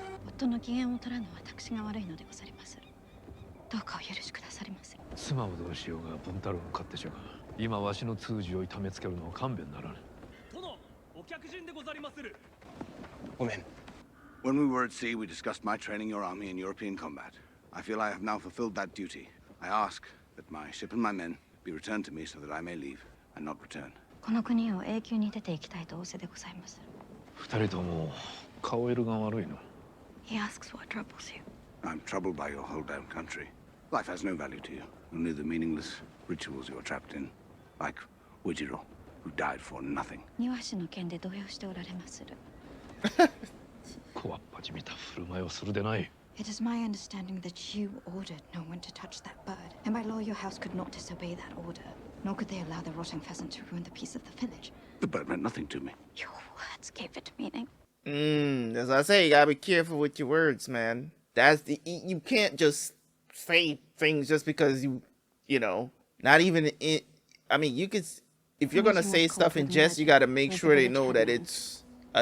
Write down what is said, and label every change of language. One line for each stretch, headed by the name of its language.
Japanese: 夫の機嫌を取らぬ私が悪いのでござりまする。どうかお許しくださりませ。妻をどうしようが文太郎の勝手じゃが、今わしの通詞を痛めつけるのは勘弁ならぬ。殿、お客人でござりまする。ごめん。
English: When we were at sea, we discussed my training your army in European combat. I feel I have now fulfilled that duty. I ask that my ship and my men be returned to me so that I may leave and not return.
Japanese: この国を永久に出ていきたいと仰せでございます。二人とも顔色が悪いの。
English: He asks what troubles you. I'm troubled by your hold down country. Life has no value to you, only the meaningless rituals you are trapped in. Like Ujiro, who died for nothing.
Japanese: 庭師の件で動揺しておられまする。こわっぱじみた振る舞いをするでない。
English: It is my understanding that you ordered no one to touch that bird, and by law your house could not disobey that order, nor could they allow the rotting pheasant to ruin the peace of the village. The bird meant nothing to me. Your words gave it meaning. As I say, you gotta be careful with your words, man. You can't just say things just because you know, not even in, I mean, you could, if you're gonna say stuff in jest, you gotta make sure they know that it's a